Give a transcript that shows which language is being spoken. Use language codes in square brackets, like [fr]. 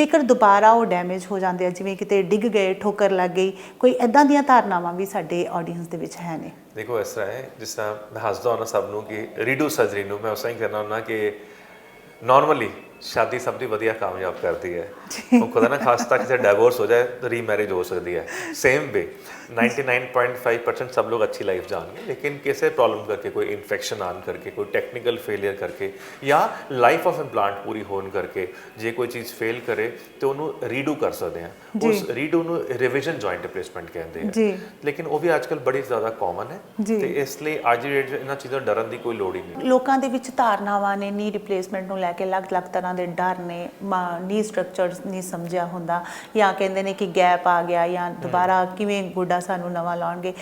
[pa] ਜੇਕਰ ਦੁਬਾਰਾ ਉਹ ਡੈਮੇਜ ਹੋ ਜਾਂਦੇ ਆ, ਜਿਵੇਂ ਕਿਤੇ ਡਿੱਗ ਗਏ, ਠੋਕਰ ਲੱਗ ਗਈ, ਕੋਈ ਇੱਦਾਂ ਦੀਆਂ ਧਾਰਨਾਵਾਂ ਵੀ ਸਾਡੇ ਆਡੀਅנס ਦੇ ਵਿੱਚ ਹੈ ਨੇ? ਦੇਖੋ ਇਸ ਤਰ੍ਹਾਂ ਹੈ, ਜਿਸ ਤਰ੍ਹਾਂ ਮੈਂ ਹੱਸਦਾ ਹੁੰਦਾ ਸਭ ਨੂੰ ਕਿ ਰੀਡੂ ਸਰਜਰੀ ਨੂੰ ਮੈਂ ਉਸ ਤਰ੍ਹਾਂ ਹੀ ਕਰਨਾ ਹੁੰਦਾ ਕਿ ਨਾਰਮਲੀ ਸ਼ਾਦੀ ਸਭ ਦੀ ਵਧੀਆ ਕਾਮਯਾਬ ਕਰਦੀ ਹੈ। ਉਹ ਖੁਦਾ ਨਾ ਖਾਸ ਤੱਕ ਜੇ ਡਿਵੋਰਸ ਹੋ ਜਾਏ ਤਾਂ ਰੀਮੈਰਿਜ ਹੋ ਸਕਦੀ ਹੈ। [hi] ਸੇਮ ਵੇ 99.5% सब लोग अच्छी लाइफ जाएंगे, लेकिन किसी प्रॉब्लम करके, कोई इन्फेक्शन आन करके, कोई टेक्निकल फेलियर करके या लाइफ ऑफ इम्पलांट पूरी होने करके जे कोई चीज़ फेल करे तो उन्होंने रीडू कर सकते हैं। उस रीडू ਨੂੰ रिविजन जॉइंट रिप्लेसमेंट कहते हैं, लेकिन वो भी आजकल बड़ी ज़्यादा कॉमन है [pa] ਤੇ ਇਸ ਲਈ ਅੱਜ ਦੀ ਡੇਟ ਇਹਨਾਂ ਚੀਜ਼ਾਂ ਡਰਨ ਦੀ ਕੋਈ ਲੋੜ ਹੀ ਨਹੀਂ। ਲੋਕਾਂ ਦੇ ਵਿੱਚ ਧਾਰਨਾਵਾਂ ਨੇ ਨੀ ਰਿਪਲੇਸਮੈਂਟ ਨੂੰ ਲੈ ਕੇ ਅਲੱਗ-ਅਲੱਗ ਤਰ੍ਹਾਂ ਦੇ ਡਰ ਨੇ, ਨੀ ਸਟਰਕਚਰਸ ਨਹੀਂ ਸਮਝਿਆ ਹੁੰਦਾ ਜਾਂ ਕਹਿੰਦੇ ਨੇ ਕਿ ਗੈਪ ਆ ਗਿਆ ਜਾਂ ਦੁਬਾਰਾ ਕਿਵੇਂ ਗੋਡਾ ਸਾਨੂੰ ਨਵਾਂ ਲਾਉਣਗੇ।